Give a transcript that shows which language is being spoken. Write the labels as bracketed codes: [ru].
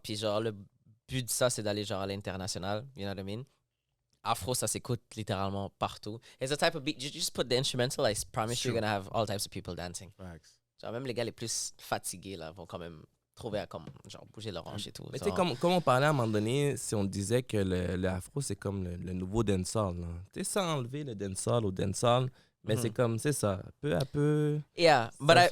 [fr] Puis genre, le but de ça, c'est d'aller genre à l'international. [en] You know what I mean? [fr] Afro, ça s'écoute littéralement partout. [en] It's a type of beat. You just put the instrumental, I promise Sure. you're gonna have all types of people dancing. Facts. [fr] Genre, même les gars les plus fatigués là vont quand même trouver à comme genre bouger leur hanche et tout. Mais tu sais, Genre, comme on parlait à un moment donné, si on disait que le afro, c'est comme le nouveau dancehall. Tu sais, sans enlever le dancehall au dancehall, mais c'est comme, c'est ça, peu à peu. [en] yeah, but I,